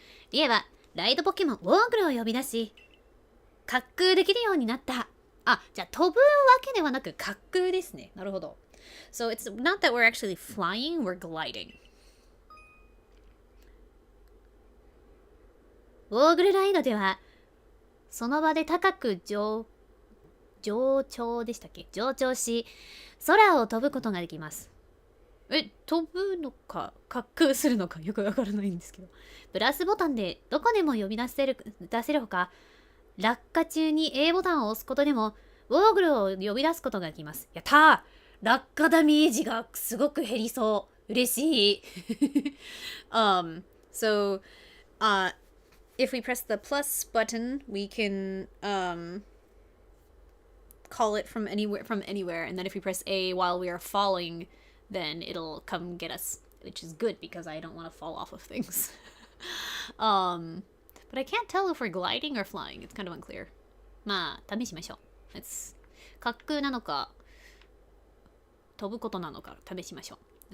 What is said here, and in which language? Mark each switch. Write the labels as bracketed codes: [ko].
[ja] リエはライドポケモンウォーグルを呼び出し、滑空できるようになった。じゃあ飛ぶわけではなく滑空ですね。なるほど。 [en] So it's not that we're actually flying, we're gliding. [ja] ウォーグルライドでは、その場で高く上昇でしたっけ？上昇し、空を飛ぶことができます。飛ぶのか滑空するのかよくわからないんですけど。プラスボタンでどこでも呼び出せるほか、落下中に A ボタンを押すことでもウォーグルを呼び出すことができます。やったー、落下ダメージがすごく減りそう。嬉しい。 [en] So, if we press the plus button, we can call it from anywhere, and then if we press A while we are falling, then it'll come get us, which is good because I don't want to fall off of things. But I can't tell if we're gliding or flying. It's kind of unclear. [ja] まあ、試しましょう。滑空なのか飛ぶことなのか試しましょう。